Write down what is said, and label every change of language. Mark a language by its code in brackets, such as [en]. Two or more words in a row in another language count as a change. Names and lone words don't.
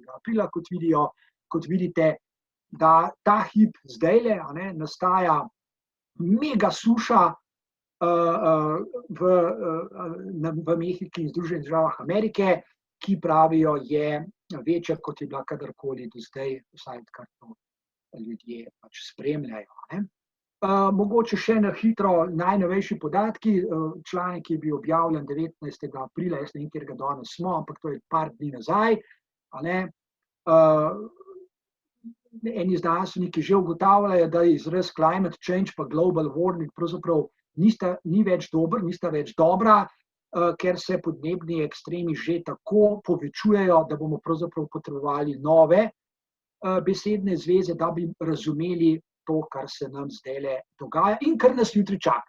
[sl] aprila, kot vidite, da ta hip zdajle nastaja mega suša v Mehiki in Združenih državah Amerike, ki pravijo, je večja, kot je bila kadarkoli do zdaj, vsaj kar to ljudje pač spremljajo. Mogoče še na hitro najnovejši podatki. Članek je bil objavljen 19. aprila, jaz ne vem, kjer ga danes smo, ampak to je par dni nazaj. Eni znanstveniki že ugotavljajo, da izraz [en] climate change [sl] pa [en] global warming [sl] pravzaprav ni več dober, nista več dobra, ker se podnebni ekstremi že tako povečujejo, da bomo pravzaprav potrebovali nove besedne zveze, da bi razumeli to, kar se nam zdajle dogaja in kar nas jutri čaka.